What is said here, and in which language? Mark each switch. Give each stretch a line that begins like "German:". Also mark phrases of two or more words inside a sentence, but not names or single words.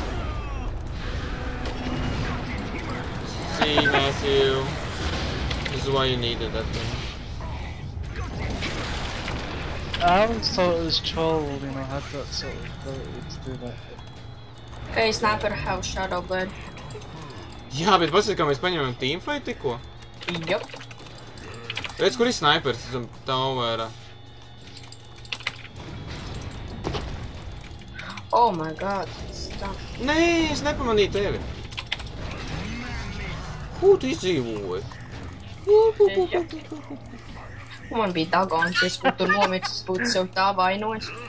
English: See, Matthew. This is why you needed that thing. I always thought it was Troll, had that sort of ability to do that. Okay, Sniper have Shadow Blade.
Latvian: Jā, bet paskatās, kā mēs paņemam teamfight tikko.
English: Yup.
Latvian: Redz, kur ir snipers, esam towerā.
English: Oh my god. Stop.
Latvian: Nē, es nepamanīju tevi. Ko tu izdzīvoji? Man bija dagons, es būtu nomircis, būtu sev tā vainojis.